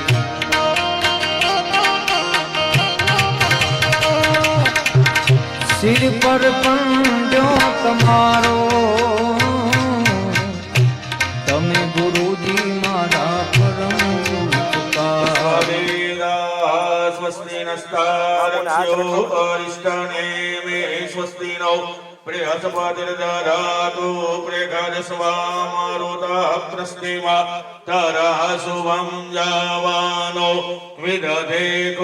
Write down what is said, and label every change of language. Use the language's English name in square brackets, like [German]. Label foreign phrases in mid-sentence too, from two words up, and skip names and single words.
[Gujarati] સિર પર પંજો તમારો તમે ગુરુજી મારા પરમ ઉપકારી [Sanskrit] स्वस्ति नस्तारक्ष्यो अरिष्टने मे स्वस्ति नो बृहस्पतिर्दधातु बृहस्पतिर्मारुतः तरः शुभं जावानो विदधे को